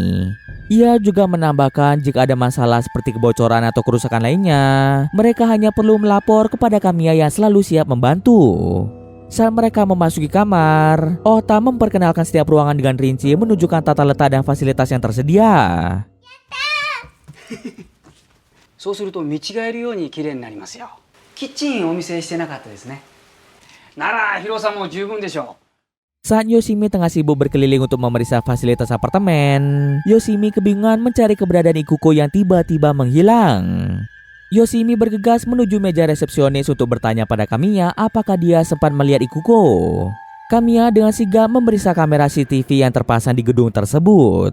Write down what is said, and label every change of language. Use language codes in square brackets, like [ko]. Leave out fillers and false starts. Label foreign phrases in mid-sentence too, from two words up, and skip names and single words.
[id] Ia juga menambahkan jika ada masalah seperti kebocoran atau kerusakan lainnya, mereka hanya perlu melapor kepada Kamiya yang selalu siap membantu. Saat mereka memasuki kamar, Ota memperkenalkan setiap ruangan dengan rinci menunjukkan tata letak dan fasilitas yang tersedia. [ja] そうすると見違えるように綺麗になりますよ。キッチンお見せしてなかったですね。なら広さも十分でしょう。 [id] Saat Yoshimi tengah sibuk berkeliling untuk memeriksa fasilitas apartemen, Yoshimi kebingungan mencari keberadaan Ikuko yang tiba-tiba menghilang. Yoshimi bergegas menuju meja resepsionis untuk bertanya pada Kamiya apakah dia sempat melihat Ikuko. Kamiya dengan sigap memeriksa kamera CCTV yang terpasang di gedung tersebut.